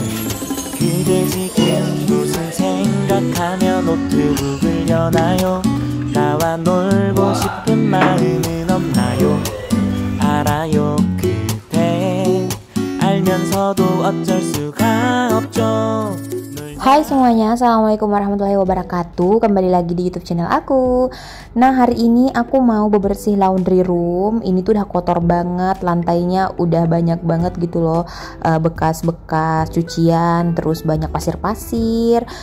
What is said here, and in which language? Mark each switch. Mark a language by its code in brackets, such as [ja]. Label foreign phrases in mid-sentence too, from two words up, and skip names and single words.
[ko] 그대 지금 무슨 생각하며 노트북을 여나요? 나와 놀고 싶은 마음은 없나요? 알아요. 그대 알면서도 어쩔 수가 없죠. [id] Hai semuanya, [ar] السلام عليكم ورحمة الله وبركاته. [id] Kembali lagi di YouTube channel aku. Nah, hari ini aku mau bebersih [en] laundry room. [id] Ini tuh udah kotor banget, lantainya udah banyak banget gitu loh, bekas-bekas cucian, terus banyak pasir-pasir.